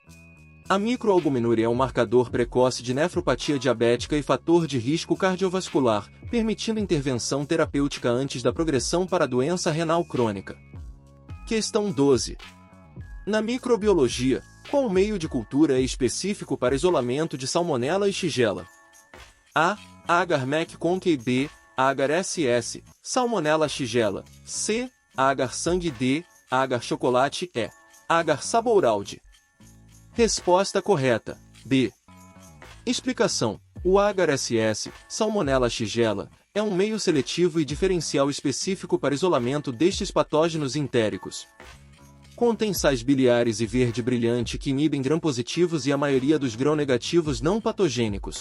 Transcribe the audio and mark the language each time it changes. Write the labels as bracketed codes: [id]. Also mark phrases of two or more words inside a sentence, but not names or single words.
[pt] A microalbuminúria é um marcador precoce de nefropatia diabética e fator de risco cardiovascular, permitindo intervenção terapêutica antes da progressão para a doença renal crônica. Questão 12. Na microbiologia, qual meio de cultura é específico para isolamento de Salmonella e Shigella? A. Agar-Mac-Conquey. B. Agar-SS, Salmonella-Shigella. C. Agar-Sangue. D. Agar-Chocolate. E. Agar-Sabouraud. Resposta correta, B. Explicação: o Agar-SS, Salmonella Shigella, é um meio seletivo e diferencial específico para isolamento destes patógenos entéricos. Contém sais biliares e verde brilhante que inibem gram-positivos e a maioria dos gram-negativos não patogênicos.